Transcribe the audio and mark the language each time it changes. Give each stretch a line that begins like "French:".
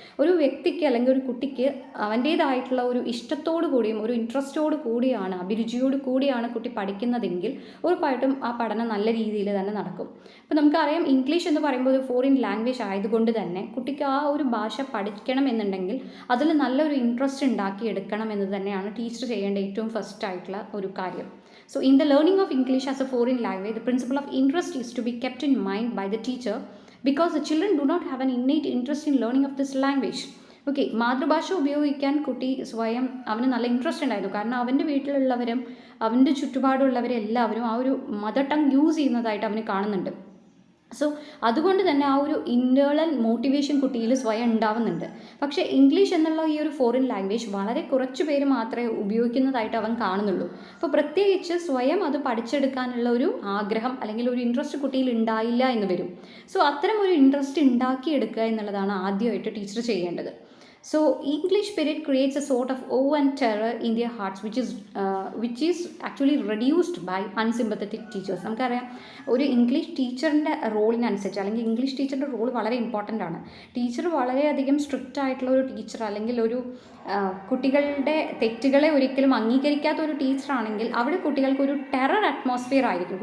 Malayalam: ഒരു വ്യക്തിക്ക് അല്ലെങ്കിൽ ഒരു കുട്ടിക്ക് അവൻ്റേതായിട്ടുള്ള ഒരു ഇഷ്ടത്തോടു കൂടിയും ഒരു ഇൻട്രസ്റ്റോട് കൂടിയാണ്, അഭിരുചിയോട് കൂടിയാണ് കുട്ടി പഠിക്കുന്നതെങ്കിൽ ഉറപ്പായിട്ടും ആ പഠനം നല്ല രീതിയിൽ തന്നെ നടക്കും. അപ്പോൾ നമുക്കറിയാം ഇംഗ്ലീഷ് എന്ന് പറയുമ്പോൾ ഒരു ഫോറിൻ ലാംഗ്വേജ് ആയതുകൊണ്ട് തന്നെ കുട്ടിക്ക് ആ ഒരു ഭാഷ പഠിക്കണം എന്നുണ്ടെങ്കിൽ അതിൽ നല്ലൊരു ഇൻട്രസ്റ്റ് ഉണ്ടാക്കിയെടുക്കണം എന്ന് തന്നെയാണ് ടീച്ചർ ചെയ്യേണ്ട ഏറ്റവും ഫസ്റ്റ് ആയിട്ടുള്ള ഒരു കാര്യം.
English: So in the learning of English as a foreign language, the principle of interest is to be kept in mind by the teacher because the children do not have an innate interest in learning of this language.
Malayalam: Okay, മാതൃഭാഷ ഉപയോഗിക്കാൻ കുട്ടി സ്വയം അവന് നല്ല interest ഉണ്ടായിരുന്നു. കാരണം അവൻ്റെ വീട്ടിലുള്ളവരും അവൻ്റെ ചുറ്റുപാടുള്ളവരെല്ലാവരും ആ ഒരു മദർ ടങ് യൂസ് ചെയ്യുന്നതായിട്ട് അവന് കാണുന്നുണ്ട്. സോ അതുകൊണ്ട് തന്നെ ആ ഒരു ഇൻറ്റേർണൽ മോട്ടിവേഷൻ കുട്ടിയിൽ സ്വയം ഉണ്ടാവുന്നുണ്ട്. പക്ഷേ ഇംഗ്ലീഷ് എന്നുള്ള ഈ ഒരു ഫോറിൻ ലാംഗ്വേജ് വളരെ കുറച്ച് പേര് മാത്രമേ ഉപയോഗിക്കുന്നതായിട്ട് അവൻ കാണുന്നുള്ളൂ. അപ്പോൾ പ്രത്യേകിച്ച് സ്വയം അത് പഠിച്ചെടുക്കാനുള്ള ഒരു ആഗ്രഹം അല്ലെങ്കിൽ ഒരു ഇൻട്രസ്റ്റ് കുട്ടിയിൽ ഉണ്ടായില്ല എന്ന് വരും. സോ അത്തരം ഒരു ഇൻട്രസ്റ്റ് ഉണ്ടാക്കിയെടുക്കുക എന്നുള്ളതാണ് ആദ്യമായിട്ട് ടീച്ചർ ചെയ്യേണ്ടത്.
English: So English period creates a sort of awe and terror in their hearts which is actually reduced by unsympathetic teachers.
Malayalam: നമുക്കറിയാം ഒരു ഇംഗ്ലീഷ് ടീച്ചറിൻ്റെ റോളിനനുസരിച്ച് അല്ലെങ്കിൽ ഇംഗ്ലീഷ് ടീച്ചറിൻ്റെ റോൾ വളരെ ഇമ്പോർട്ടൻ്റ് ആണ്. ടീച്ചർ വളരെയധികം സ്ട്രിക്റ്റ് ആയിട്ടുള്ള ഒരു ടീച്ചർ അല്ലെങ്കിൽ ഒരു കുട്ടികളുടെ തെറ്റുകളെ ഒരിക്കലും അംഗീകരിക്കാത്ത ഒരു ടീച്ചറാണെങ്കിൽ അവിടെ കുട്ടികൾക്കൊരു ടെറർ അറ്റ്മോസ്ഫിയർ ആയിരിക്കും.